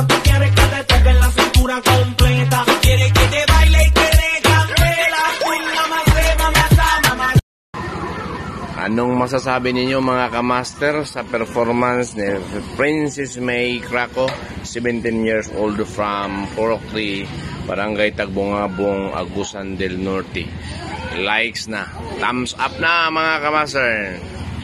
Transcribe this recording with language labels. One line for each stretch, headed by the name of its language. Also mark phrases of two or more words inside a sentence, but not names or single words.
Spanish: Tú quieres que te toque la cintura completa, quieres que te baile y que te candela. Mamá se, mamá.
Filipino: Anong masasabi ninyo mga kamaster sa performance ni Princess May Krakow,
English: 17 years old from
Filipino: Purok 3, Barangay Tagbungabong, Agusan del Norte? Likes na,
English: thumbs up
Filipino: na mga kamaster.